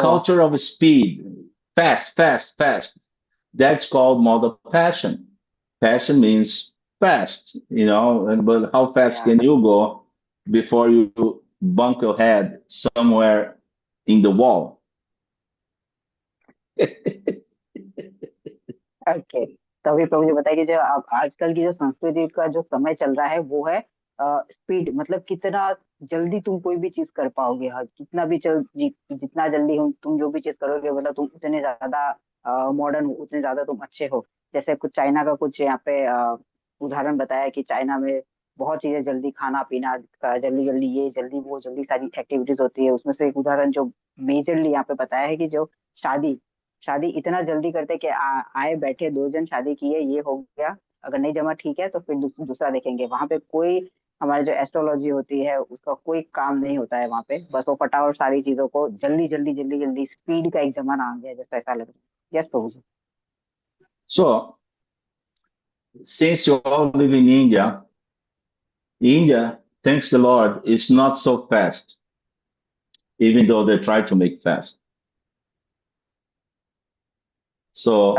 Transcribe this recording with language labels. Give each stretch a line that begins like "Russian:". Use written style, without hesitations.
English: culture of speed, fast, fast, fast. That's called mother passion. Passion means fast, but how fast yeah. can you go before you bunk your head somewhere in the wall?
Hindi: Okay, तो अभी प्रभु जी बताइए कि जो आजकल की जो संस्कृति का जो समय चल रहा है वो है स्पीड, मतलब कितना जल्दी तुम कोई भी चीज कर पाओगे, हाँ कितना भी जितना जल्दी तुम जो भी चीज करोगे मतलब तुम उतने ज्यादा मॉडर्न हो, उतने ज्यादा तुम अच्छे हो। जैसे कुछ चाइना का कुछ यहाँ पे उदाहरण बताया कि चाइना में बहुत चीजें जल्दी खाना पीना जल्दी जल्दी ये जल्दी वो जल्दी सारी एक्टिविटीज होती है। उसमें से एक उदाहरण जो मेजरली यहाँ पे बताया है कि जो शादी शादी इतना जल्दी करते कि आए बैठे दो जन शादी किए ये हो गया, अगर नहीं जमा ठीक है तो फिर दूसरा देखेंगे। वहां पे कोई हमारी जो एस्ट्रोलॉजी होती है उसका कोई काम नहीं होता है वहां पे, बस वो फटाफट सारी चीजों को जल्दी जल्दी जल्दी जल्दी स्पीड का एक जमाना आ गया है, जैसा ऐसा लग रहा है। Yes Prabhu ji.
English: So, since you all live in India, thanks the Lord, is not so fast, even though they try to make fast. So